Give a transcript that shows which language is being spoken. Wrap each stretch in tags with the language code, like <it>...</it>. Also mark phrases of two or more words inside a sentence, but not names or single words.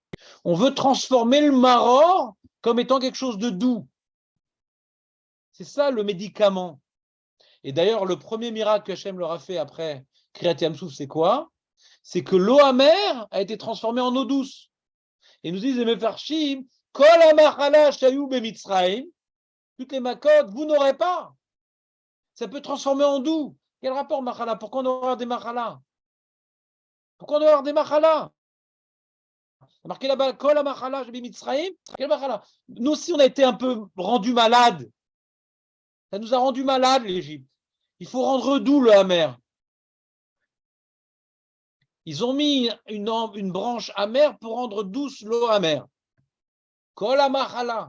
<fr>On veut transformer le maror comme étant quelque chose de doux. C'est ça le médicament. Et d'ailleurs, le premier miracle que Hachem leur a fait après Kriyat Yam-Souf, c'est quoi? C'est que l'eau amère a été transformée en eau douce. Et nous disent les Mefarshim,</fr> <he>כל המחלה שהיו במצרים,</he> <fr>toutes les makot, vous n'aurez pas. Ça peut transformer en doux. Quel rapport machala? Pourquoi on doit avoir des machala? Pourquoi on doit avoir des machala? Marqué là-bas,</fr> <he>כל המחלה שהיו במצרים,</he> <fr>quel machala? Nous aussi, on a été un peu rendus malades. Ça nous a rendus malades, l'Égypte. Il faut rendre doux le amer. Ils ont mis une branche amère pour rendre douce l'eau amère.</fr> <he>כל המחלה.</he>